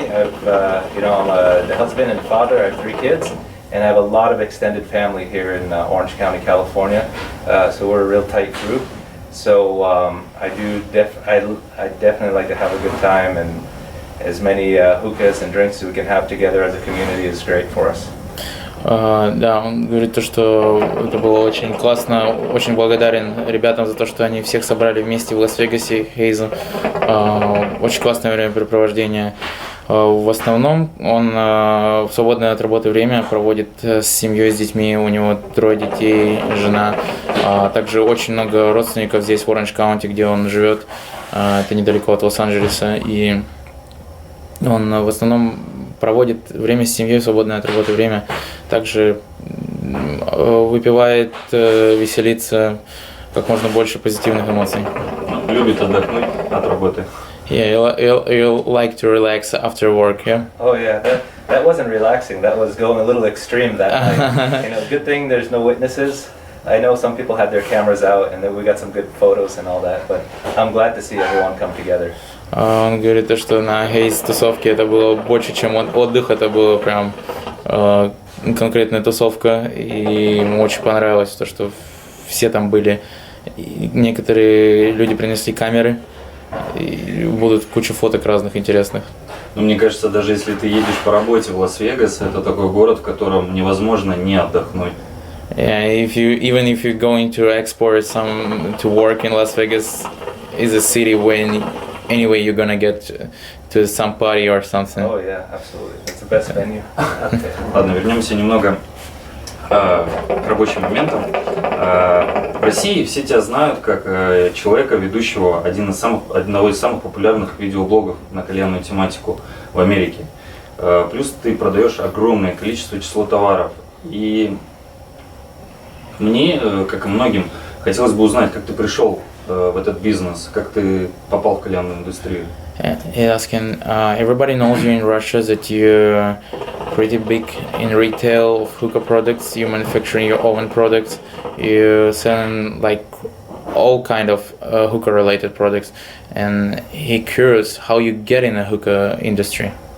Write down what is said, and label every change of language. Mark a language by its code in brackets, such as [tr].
[en] I'm the husband and father. I have 3 kids, and I have a lot of extended family here in Orange County, California. So we're a real tight group. So I definitely like to have a good time, and as many hookahs and drinks as we can have together as a community is great for us. [ru] Да, он говорит то, что это было очень классно, очень благодарен ребятам за то, что они всех собрали вместе в Лас-Вегасе, Хейзу. Очень классное времяпрепровождение. В основном он в свободное от работы время проводит с семьей, с детьми, у него 3 детей, жена. Также очень много родственников здесь в Оранж-Каунти, где он живет, это недалеко от Лос-Анджелеса, и он в основном проводит время с семьей, свободное от работы время. Также выпивает, веселится, как можно больше позитивных эмоций. Любит отдохнуть от работы. [en] Yeah, he'll like to relax after work, yeah? Oh yeah, that wasn't relaxing, that was going a little extreme that night. Good thing there's no witnesses. I know some people had their cameras out and then we got some good photos and all that, but I'm glad to see everyone come together. [ru] Он говорит, что на хейс-тусовке это было больше, чем отдых, это было прям конкретная тусовка, и ему очень понравилось то, что все там были. И некоторые люди принесли камеры, и будут куча фоток разных интересных. Но мне кажется, даже если ты едешь по работе в Лас-Вегас, это такой город, в котором невозможно не отдохнуть. [en] Yeah, even if you're going to export to work in Las Vegas, is a city when anyway you're gonna get to some party or something. Oh yeah, absolutely. It's the best venue. Okay. [ru] Ладно, вернемся немного к рабочим моментам. В России все тебя знают как человека, ведущего одного из самых популярных видеоблогов на кальянную тематику в Америке. Плюс ты продаешь огромное количество число товаров. И мне, как и многим, хотелось бы узнать, как ты пришел в этот бизнес, как ты попал в кальянную индустрию. [en] Asking, everybody knows you in Russia that you're pretty big in retail of hookah products. You manufacturing your own products. You selling like all kind of hookah related products. And he curious how you get in the hookah industry.